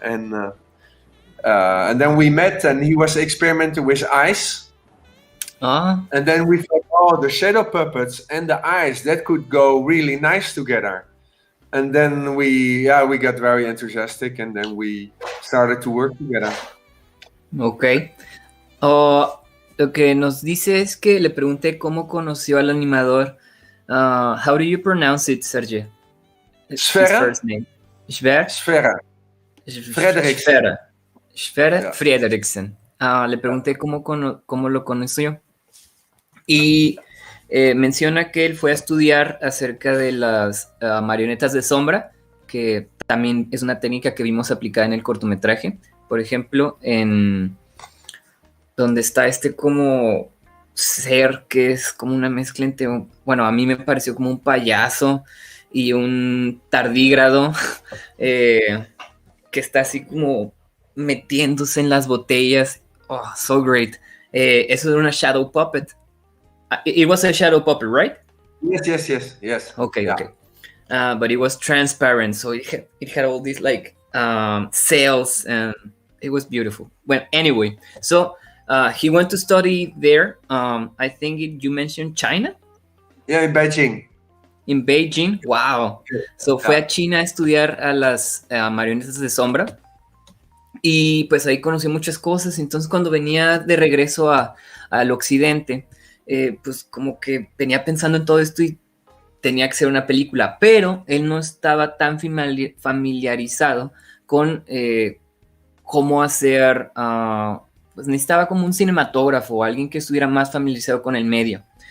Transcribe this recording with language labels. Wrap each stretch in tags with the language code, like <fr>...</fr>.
<en>And then we met, and he was experimenting with ice. And then we thought, oh, the shadow puppets and the eyes, that could go really nice together. And then we got very enthusiastic, and then we started to work together. Ok.</en> <es>Lo que nos dice es que le pregunté cómo conoció al animador.</es> <en>How do you pronounce it, Sergio? Sverre. His first name. Sverre. Frederiksen. Sverre Frederiksen.</en> <es>Le pregunté cómo lo conoció. Y menciona que él fue a estudiar acerca de las marionetas de sombra, que también es una técnica que vimos aplicada en el cortometraje. Por ejemplo, en donde está este como ser que es como una mezcla entre, bueno, a mí me pareció como un payaso y un tardígrado que está así como metiéndose en las botellas.</es> <en>Oh, so great.</en> <es>Eso era una shadow puppet.</es> <en>It was a shadow puppet, right? Yes. Okay, yeah. Okay. But it was transparent, so it had all these like sails, and it was beautiful. Well, anyway, so he went to study there. I think you mentioned China? Yeah, in Beijing. In Beijing, wow.</en> <es>So fue a China a estudiar a las marionetas de sombra. Y pues ahí conocí muchas cosas. Entonces cuando venía de regreso al occidente, pues como que venía pensando en todo esto y tenía que ser una película, pero él no estaba tan familiarizado con cómo hacer, pues necesitaba como un cinematógrafo o alguien que estuviera más familiarizado con el medio.</es>